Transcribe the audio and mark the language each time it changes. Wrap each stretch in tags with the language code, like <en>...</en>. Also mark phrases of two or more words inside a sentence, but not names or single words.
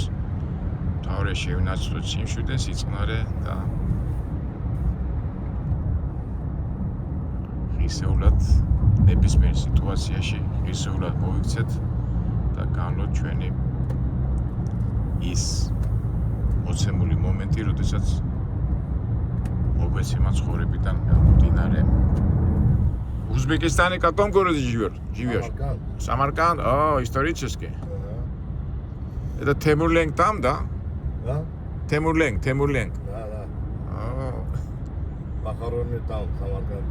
<ka>თავი შევინაცვლოთ სიმშვიდე, სიწყნარე და ისეულად ნებისმიერ სიტუაციაში ისეულად მოვიქცეთ და განვლოთ ჩვენი ის მოცემული მომენტი, როდესაც მოგეცემა ცხოვრებიდან გამომდინარე.</ka> <ru>Узбекистане в каком городе живешь? Самарканд? О, исторически. Это Темурленг там, да? Да? Темурленг. Да. Похоронены там, в Самарканде.</ru>